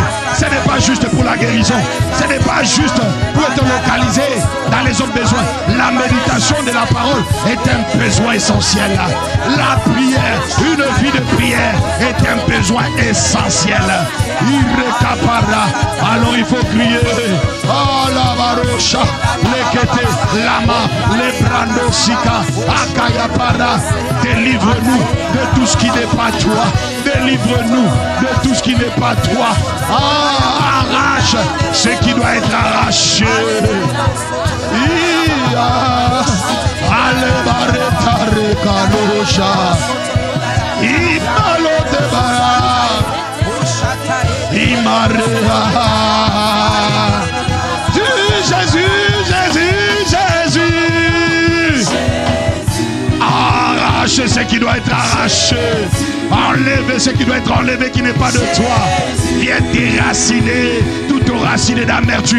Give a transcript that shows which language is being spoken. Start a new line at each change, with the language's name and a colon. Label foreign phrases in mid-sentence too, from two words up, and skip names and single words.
French: Ce n'est pas juste pour la guérison, ce n'est pas juste pour être localisé dans les autres besoins. La méditation de la parole est un besoin essentiel. La prière, une vie de prière est un besoin essentiel. Alors il faut crier. Oh la barosha, lekete, lama, lebrando sika, akayapara. Délivre-nous de tout ce qui n'est pas toi. Délivre-nous de tout ce qui n'est pas toi. Ah, arrache ce qui doit être arraché. Allez, barreta, rekalosha. Imalote bara. Imarea. Jésus, Jésus, Jésus. Arrache ce qui doit être arraché. Enlever ce qui doit être enlevé qui n'est pas de toi. Viens déraciner toute racine d'amertume.